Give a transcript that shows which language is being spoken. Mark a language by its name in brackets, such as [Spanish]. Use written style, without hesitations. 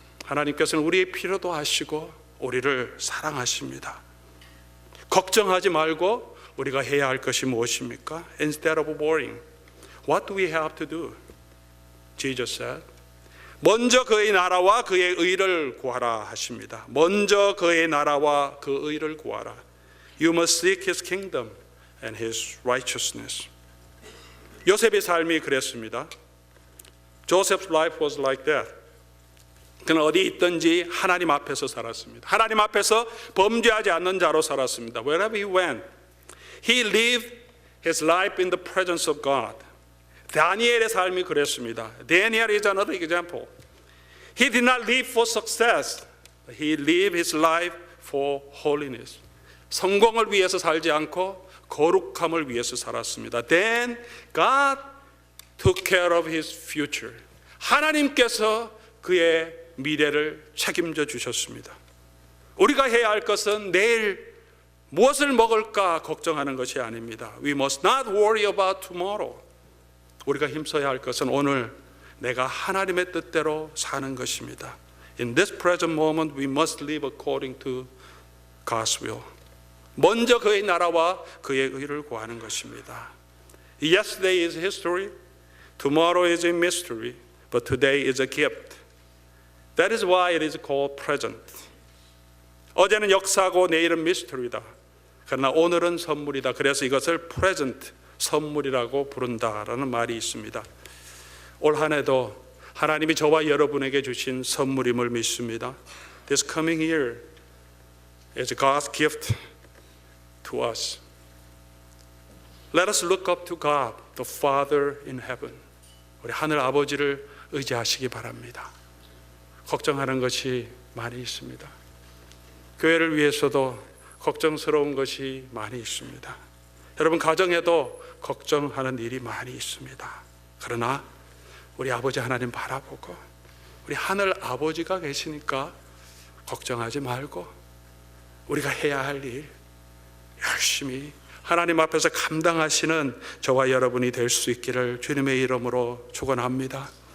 [Korean] 하나님께서는 우리의 필요도 아시고 우리를 사랑하십니다. 걱정하지 말고 우리가 해야 할 것이 무엇입니까? [English] Instead of worrying, what do we have to do? Jesus said, [Korean] 먼저 그의 나라와 그의 의를 구하라 하십니다. 먼저 그의 나라와 그 의를 구하라. [English] You must seek His kingdom and His righteousness. [Korean] 요셉의 삶이 그랬습니다. [English] Joseph's life was like that. [Korean] 그는 어디 있든지 하나님 앞에서 살았습니다. 하나님 앞에서 범죄하지 않는 자로 살았습니다. [English] Wherever he went, he lived his life in the presence of God. [Korean] 다니엘의 삶이 그랬습니다. [English] Daniel is another example. He did not live for success. He lived his life for holiness. [Korean] 성공을 위해서 살지 않고 거룩함을 위해서 살았습니다. [English] Then God took care of his future. [Korean] 하나님께서 그의 미래를 책임져 주셨습니다. 우리가 해야 할 것은 내일 무엇을 먹을까 걱정하는 것이 아닙니다. [English] We must not worry about tomorrow. [Korean] 우리가 힘써야 할 것은 오늘 내가 하나님의 뜻대로 사는 것입니다. [English] In this present moment we must live according to God's will. [Korean] 먼저 그의 나라와 그의 의를 구하는 것입니다. [English] Yesterday is history, tomorrow is a mystery, but today is a gift. That is why it is called present. [Korean] 어제는 역사고 내일은 mystery다. 그러나 오늘은 선물이다. 그래서 이것을 present, 선물이라고 부른다라는 말이 있습니다. 올 한 해도 하나님이 저와 여러분에게 주신 선물임을 믿습니다. [English] This coming year is God's gift to us. Let us look up to God, the Father in heaven. [Korean] 우리 하늘 아버지를 의지하시기 바랍니다. 걱정하는 것이 많이 있습니다. 교회를 위해서도 걱정스러운 것이 많이 있습니다. 여러분 가정에도 걱정하는 일이 많이 있습니다. 그러나 우리 아버지 하나님 바라보고 우리 하늘 아버지가 계시니까 걱정하지 말고 우리가 해야 할 일 열심히 하나님 앞에서 감당하시는 저와 여러분이 될 수 있기를 주님의 이름으로 축원합니다.